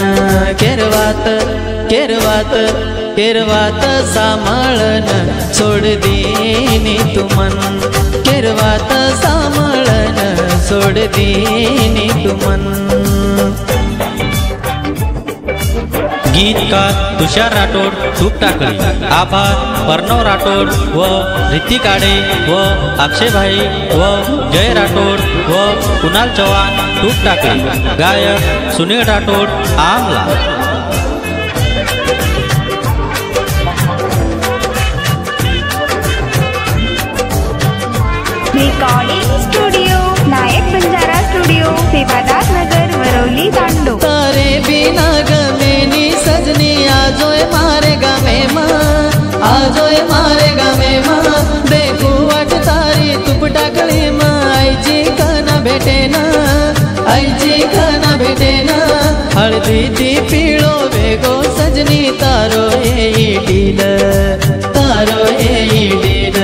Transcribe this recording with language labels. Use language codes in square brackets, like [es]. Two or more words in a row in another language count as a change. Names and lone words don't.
[lmn] केरवात केरवात केरवात सांभाळन सोड दीनी तू मन, केरवात सांभाळन सोड दीनी तू मन। [mr] गीतकार तुषार राठोड तूप टाकळी, आभार प्रणव राठोड व ऋतिक आडे व अक्षय भाई व जय राठोड व कुणाल चव्हाण तूप टाकळी। गायक सुनील राठोड आमला। [en] recording studio [mr] नायक बंजारा स्टूडियो सेवादार नगर वरोली तांडो। [lmn] तारे बिना गमेनी सजनी आजोय मारे गमे माँ, आजोय मारे गमे माँ। देखू वाट तारी तुप टाकळी माँ, आईची खाना भेटे ना, आईची खाना भेटे ना। हळदी ती पिळो वेगो सजनी तारो येई डील, तारो येई डील।